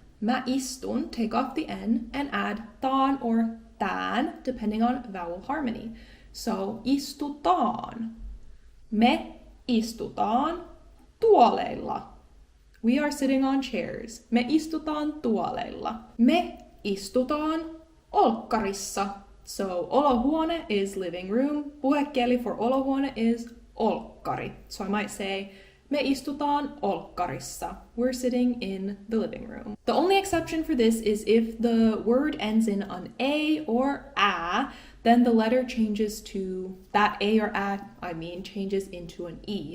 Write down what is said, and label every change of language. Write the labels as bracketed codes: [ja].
[fi] Mä istun, [en] take off the N and add taan or tään, depending on vowel harmony. [fi] So, istutaan. Me istutaan tuoleilla. [en] We are sitting on chairs. [fi] Me istutaan tuoleilla. Me istutaan olkkarissa. [en] So, olohuone is living room. Puhekieli for olohuone is olkkari. So I might say, [fi] me istutaan olkkarissa. [en] We're sitting in the living room. The only exception for this is if the word ends in an A or A, then the letter changes to, that A or A, changes into an E.